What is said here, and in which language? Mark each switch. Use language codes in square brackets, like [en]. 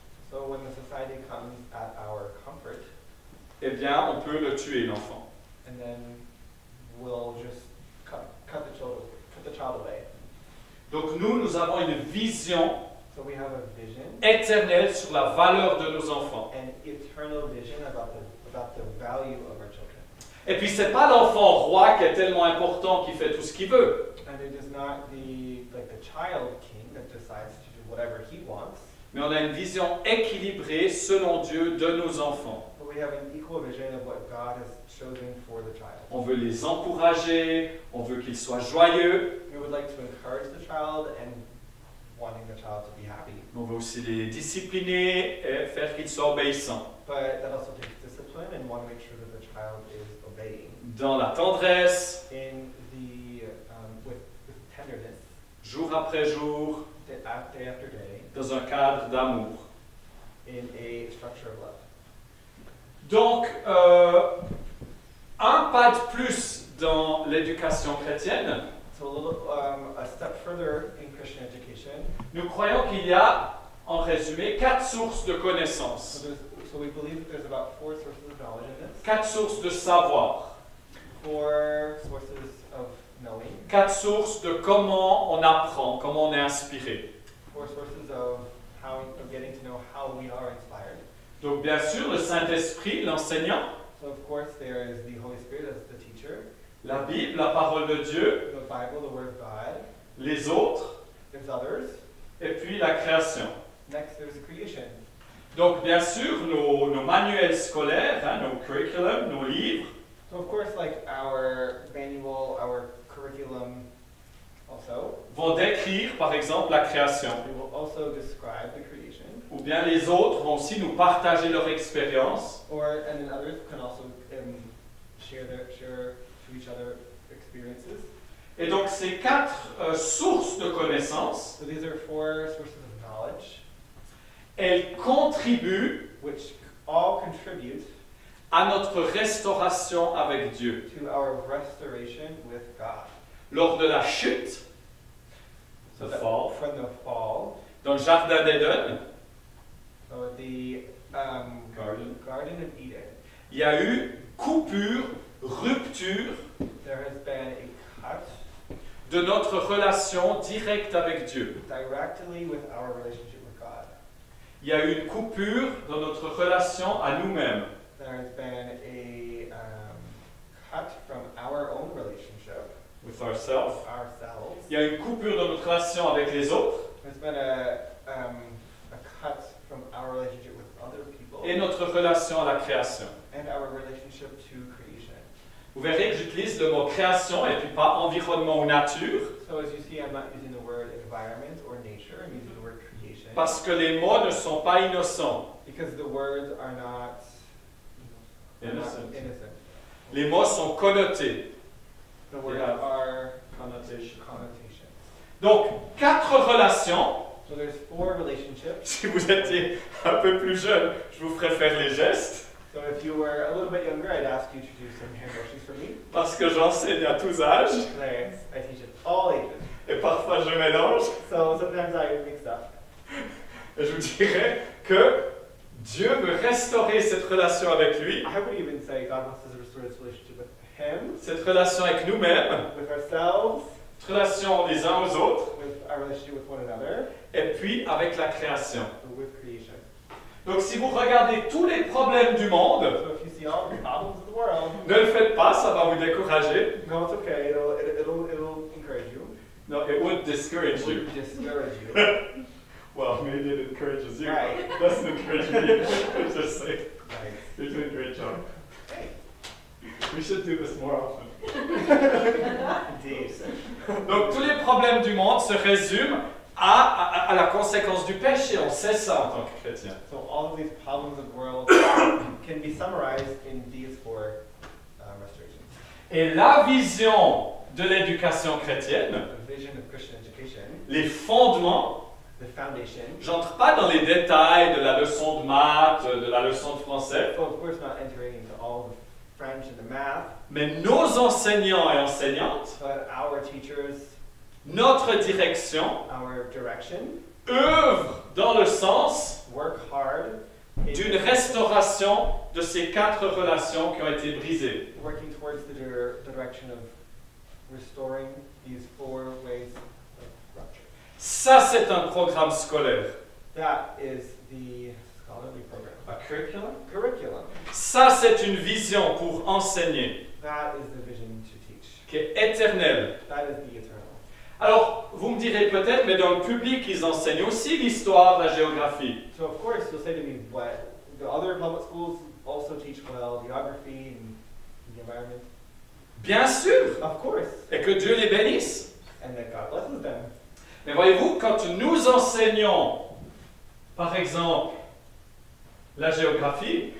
[en] So when the society comes at our comfort, [fr] eh bien, on peut le tuer, l'enfant. [en] and then we'll just cut the child away. [fr] Donc nous avons une vision [en] So we have a vision, [fr] éternelle sur la valeur de nos enfants. [en] an eternal vision about the value of our children. [fr] Et puis c'est pas l'enfant roi qui est tellement important qui fait tout ce qu'il veut, [en] And it is not the child king that decides to do whatever he wants, [fr] mais on a une vision équilibrée selon Dieu de nos enfants. [en] but we have an equal vision of what God has chosen for the child. [fr] On veut les encourager, on veut qu'ils soient joyeux, [en] We would like to encourage the child and wanting the child to be happy, [fr] mais on veut aussi les discipliner et faire qu'ils soient obéissants. [en] but that also takes discipline and want to make sure that the child is obeying [fr] Dans la tendresse, [en] in the with tenderness, [fr] jour après jour, [en] day after day, [fr] dans un cadre d'amour. [en] in a structure of love. [fr] Donc, un pas de plus dans l'éducation chrétienne, [en] So a step further in Christian education. [fr] nous croyons qu'il y a, en résumé, 4 sources de connaissances, [en] So we believe that there's about 4 sources of knowledge in this, [fr] 4 sources de savoir, [en] 4 sources of knowing, [fr] 4 sources de comment on apprend, comment on est inspiré. [en] 4 sources of getting to know how we are inspired. [fr] Donc, bien sûr, le Saint-Esprit, l'enseignant, [en] So of course there is the Holy Spirit as the teacher, [fr] la Bible, la parole de Dieu, [en] the Bible, the Word of God. [fr] les autres, [en] There's others. [fr] et puis la création. [en] Next there's creation. [fr] Donc, bien sûr, nos manuels scolaires, hein, nos curriculums, nos livres, [en] So of course, like our manual, our curriculum also, [fr] vont décrire, par exemple, la création. [en] we will also describe the creation. [fr] Ou bien les autres vont aussi nous partager leur expérience. [en] And then others can also share to each other experiences. [fr] Et donc, ces 4 sources de connaissances, [en] So these are 4 sources of knowledge, [fr] elles contribuent [en] which all contribute [fr] à notre restauration avec Dieu. [en] to our restoration with God. [fr] Lors de la chute, [en] So the that fall, from the fall, [fr] dans le jardin d'Éden, [en] so the Garden of Eden, [fr] il y a eu coupure, rupture [en] there has been a cut [fr] de notre relation directe avec Dieu. [en] directly with our relationship with God. [fr] Il y a eu une coupure dans notre relation à nous-mêmes. [en] There has been a cut from our own relationship With ourselves. with ourselves. [fr] Il y a une coupure dans notre relation avec les autres [en] There's been a cut from our relationship with other people [fr] et notre relation à la création. [en] and our relationship to creation. [fr] Vous verrez que j'utilise le mot création et puis pas environnement ou nature [en] So as you see, I'm not using the word environment or nature, I'm using the word creation. [fr] parce que les mots ne sont pas innocents. [en] Because the words are not Innocent. innocent. [fr] Les mots sont connotés. [en] The words Yeah. are Connotation. connotations. [fr] Donc, 4 relations. [en] So there's 4 relationships. [fr] Si vous étiez un peu plus jeune, je vous ferais faire les gestes [en] So if you were a little bit younger, I'd ask you to do some hand motions for me. [fr] parce que j'enseigne à tous âges [en] I teach at all ages. [fr] et parfois je mélange. [en] So sometimes I mix up. [fr] Et je vous dirais que Dieu veut restaurer cette relation avec lui, [en] I would even say God wants us to restore this relationship with Him, [fr] cette relation avec nous-mêmes, [en] with ourselves, [fr] cette relation les uns aux autres, [en] with our relationship with one another, [fr] et puis avec la création. [en] and with creation. [fr] Donc si vous regardez tous les problèmes du monde, [en] So if you see all the problems of the world, [fr] ne le faites pas, ça va vous décourager. [en] no, it's okay. It'll encourage you. No, it would discourage It you. would discourage you. Well, maybe it encourages you. Right. It doesn't encourage me. Just say, Right. you're doing a great job. Hey. We should do this more often. Indeed. [fr] Donc tous les problèmes du monde se résument à la conséquence du péché. On sait ça en tant que chrétien. [en] So all of these problems of the world can be summarized in these 4 restorations. [fr] Et la vision de l'éducation chrétienne, [en] The vision of Christian education, [fr] les fondements, [en] the foundation. [fr] j'entre pas dans les détails de la leçon de maths, de la leçon de français, [en] So of course not entering into all the French and the math, [fr] mais nos enseignants et enseignantes [en] but our teachers [fr] notre direction, [en] our direction, [fr] œuvre dans le sens [en] work hard in [fr] d'une restauration de ces 4 relations qui ont été brisées. [en] working towards the direction of restoring these 4 ways of rupture. [fr] Ça, c'est un programme scolaire. [en] That is the scholarly program. A curriculum? Curriculum. [fr] Ça, c'est une vision pour enseigner, [en] That is the vision to teach. [fr] qui est éternelle. [en] That is the eternal. [fr] Alors, vous me direz peut-être, mais dans le public, ils enseignent aussi l'histoire, la géographie. [en] So of course you'll say to me, what the other public schools also teach well geography and the environment. [fr] Bien sûr, [en] Of course. [fr] et que Dieu les bénisse. [en] And that God blesses them. [fr] Mais voyez-vous, quand nous enseignons, par exemple, la géographie,